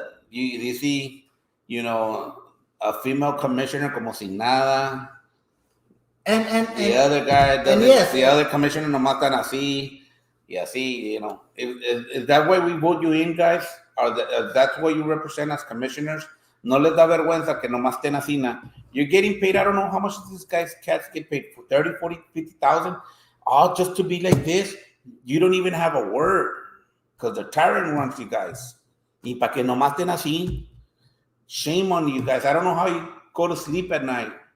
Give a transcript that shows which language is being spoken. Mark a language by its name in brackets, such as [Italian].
[English] You see, a female commissioner [Spanish] como sin nada, [English] and the other guy doesn't, yes, the other commissioner [Spanish] nomás tan así y así. [English] Is that why we vote you in, guys? Or that's what you represent as commissioners? [Spanish] No les da vergüenza que nomás estén así. [English] You're getting paid, I don't know how much these guys, cats get paid, for 30, 40, 50,000, all just to be like this. You don't even have a word, because the tyrant runs you guys. [Spanish] Y para que nomás estén así, [English] shame on you guys. I don't know how you go to sleep at night.